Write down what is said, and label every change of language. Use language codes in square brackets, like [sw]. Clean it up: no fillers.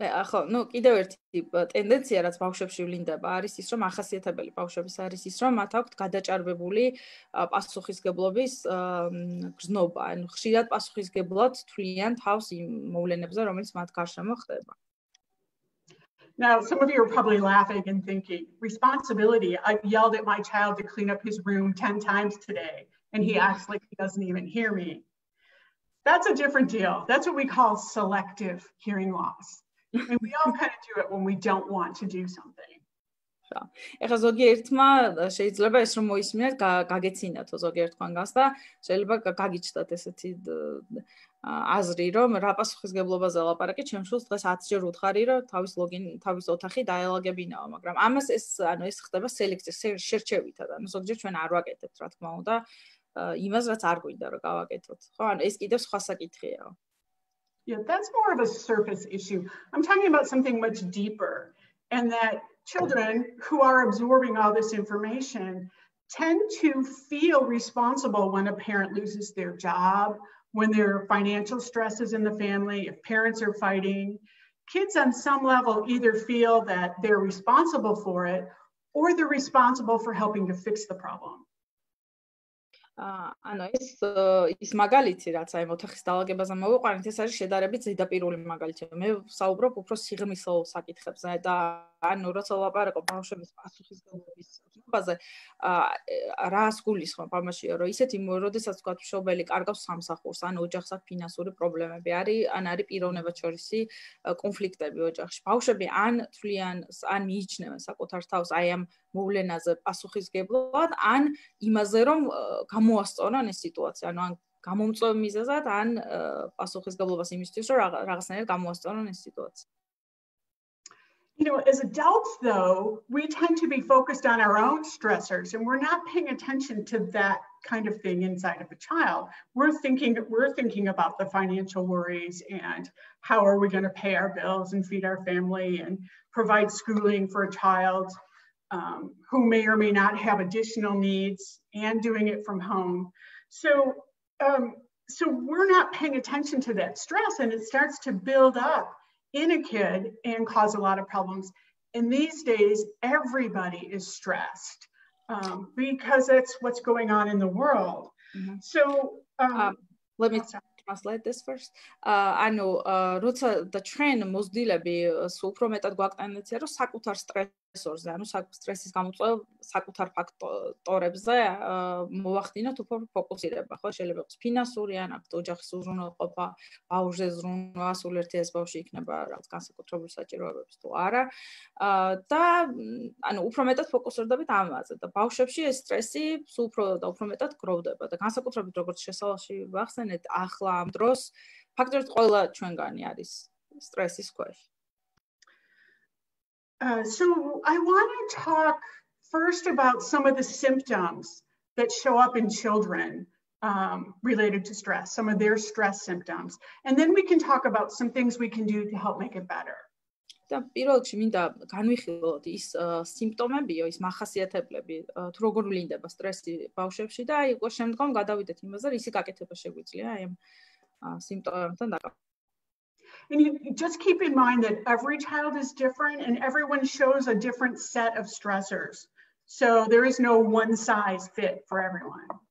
[ka] ხო, ну, კიდევ ერთი ტენდენცია, რაც ბავშვებში ვლინდება, არის ის, რომ ახასიათებელი ბავშვების არის ის, რომ მათ აქვთ გადაჭარბებული პასუხისგებლობის გრძნობა, ანუ ხშირად პასუხისგებლად თვლიან თავს იმ მოვლენებზე, რომელიც მათ გარშემო ხდება. [en] Now, some of you are probably laughing and thinking, responsibility, I've yelled at my child to clean up his room 10 times today, and he acts like he doesn't even hear me. That's a different deal. That's what we call selective hearing loss. And we all kind of do it when we don't want to do something. [ka] ეხლა ზოგიერთმა შეიძლება ეს რომ მოისმინეთ, გაგეცინათო ზოგიერთ ხანგას და შეიძლება გაგიჩნდათ ესეთი აზრი, რომ რა პასუხისგებლობაზე ლაპარაკი, ჩემ შულს დღეს 10 ჯერ უთხარი, რომ თავის ოთახი დაელაგებინაო, მაგრამ ამას ეს ხდება სელექციის შერჩევითად, ანუ ზოგჯერ ჩვენ არ ვაკეთებთ, რა თქმა უნდა, იმას, რაც არ გვინდა რომ გავაკეთოთ. ხო, ანუ ეს კიდევ სხვა საკითხია. [en] Yeah, that's more of a surface issue. I'm talking about something much deeper, and that children who are absorbing all this information tend to feel responsible when a parent loses their job, when there are financial stresses in the family, if parents are fighting. Kids on some level either feel that they're responsible for it or they're responsible for helping to fix the problem. [ka] ანუ ის მაგალითი, რაც აი ოთახის დაალაგებაზე მოვიყვანეთ, ეს არის შედარებით ზედაპირული მაგალითი. მე ვსაუბრობ უფრო სიღრმისეულ საკითხებზე და ანუ როცა ლაპარაკობ ბავშვების პასუხისგებლობის ზრდაზე, რას გულისხმობ ამაშია, რომ ისეთი როდესაც თქვა მშობელი კარგავს სამსახურს, ან ოჯახს აქვს ფინანსური პრობლემები, არის პიროვნებად შორისი კონფლიქტები ოჯახში. ბავშვები ან თვლიან, ან მიიჩნევენ საკუთარ თავს აი ამ მოვლენაზე პასუხისგებლად, ან იმაზე, რომ გამოასწორონ ეს სიტუაცია, ანუ ან გამომწვევ მიზეზად, ან პასუხისგებლობას იმისთვის, რომ რაღაცნაირად გამოასწორონ ეს სიტუაცია. [en] You know, as adults, though, we tend to be focused on our own stressors, and we're not paying attention to that kind of thing inside of a child. We're thinking about the financial worries and how are we going to pay our bills and feed our family and provide schooling for a child who may or may not have additional needs, and doing it from home. So we're not paying attention to that stress, and it starts to build up in a kid and cause a lot of problems. And these days, everybody is stressed because that's what's going on in the world. Mm-hmm. So let me translate this first. [ka] ანუ როცა და ჩვენ მოზდილები უფრო მეტად გვაყენებია, რომ საკუთარ სტრესს სტრესორზე, ანუ სტრესის გამოწვევა საკუთარ ფაქტორებზე მოვახდინოთ უფრო ფოკუსირება, ხო? შეიძლება იყოს ფინანსური ან ოჯახის უზრუნველყოფა, ბავშვზე ზრუნვა, სულ ერთი ეს ბავშვი იქნება რაღაც განსაკუთრებული საჭიროებების თუ არა. და ანუ უფრო მეტად ფოკუსირდებით ამაზე და ბავშვებში ეს სტრესი სულ უფრო მეტად გროვდება და განსაკუთრებით როგორც შესავალში ვახსენეთ, ახლა ამ დროს ფაქტობრივად ყველა ჩვენგანი არის სტრესის ქვეშ. [en] So I want to talk first about some of the symptoms that show up in children related to stress, some of their stress symptoms. And then we can talk about some things we can do to help make it better. [ka] და პირველ რიგში მინდა განვიხილოთ ის სიმპტომებიო, ის მახასიათებლები, თუ როგორ ვლინდება სტრესი ბავშვებში და აი შემდგომ გადავიდეთ იმაზე, რისი გაკეთება შეგვიძლია აი ამ სიმპტომებთან დაკავშირებით. [en] And you just keep in mind that every child is different and everyone shows a different set of stressors. So there is no one size fit for everyone.